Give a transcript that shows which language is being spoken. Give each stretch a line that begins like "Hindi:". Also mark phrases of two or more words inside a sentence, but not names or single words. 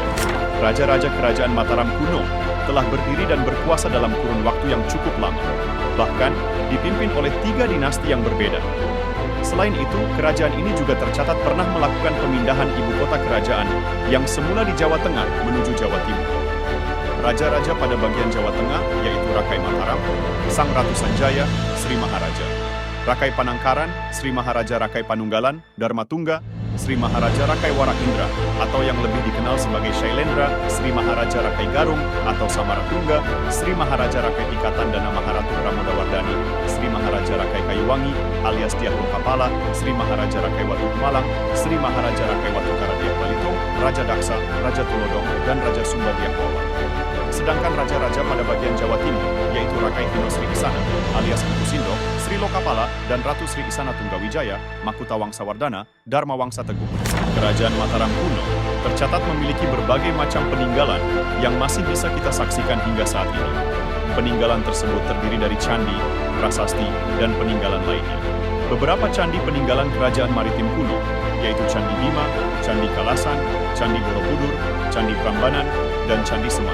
Indonesian: Raja-raja Kerajaan Mataram kuno telah berdiri dan berkuasa dalam kurun waktu yang cukup lama, bahkan dipimpin oleh 3 dinasti yang berbeda. Selain itu, kerajaan ini juga tercatat pernah melakukan pemindahan ibu kota kerajaan yang semula di Jawa Tengah menuju Jawa Timur. Raja-raja pada bagian Jawa Tengah yaitu Rakai Mataram, Sang Ratu Sanjaya, Sri Maharaja. Rakai Panangkaran, Sri Maharaja Rakai Panunggalan, Dharmatungga, Sri Maharaja Rakai Warak Indra, atau yang lebih dikenal sebagai Shailendra, Sri Maharaja Rakai Garung atau Samaratungga, Sri Maharaja Rakai Pikatan dan Maharatu Pramodawardhani, Sri Maharaja Rakai Kayuwangi alias Diah Lokapala, Sri Maharaja Rakai Watu Malang, Sri Maharaja Rakai Watu Karadiah Balitung, Raja Daksa, Raja Tulodong, dan Raja Sumba Diah Wawa. Sedangkan raja-raja pada bagian Jawa Timur, yaitu Rakai Hino Sri Isana alias Empu Sindok, Sri Lokapala, dan Ratu Sri Isana Tunggawijaya, Makutha Wangsawardhana, Dharma Wangsa Teguh. Kerajaan Mataram kuno tercatat memiliki berbagai macam peninggalan yang masih bisa kita saksikan hingga saat ini. Peninggalan tersebut terdiri dari candi, prasasti, dan peninggalan lainnya. Beberapa candi peninggalan kerajaan maritim kuno, yaitu Candi Bima, Candi Kalasan, Candi Borobudur, Candi Prambanan, dan Candi Semar.